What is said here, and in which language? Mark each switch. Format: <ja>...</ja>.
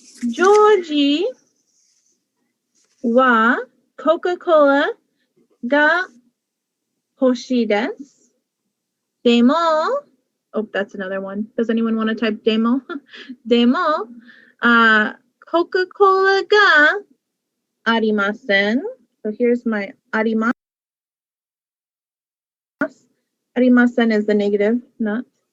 <ja>Georgie は Coca-Cola が欲しいです。</ja> <en>でも oh, that's another one. Does anyone want to type demo?</en> <ja>でも Coca-Cola がありません。</ja> <en>So here's my あります。ありません is the negative, not.</en>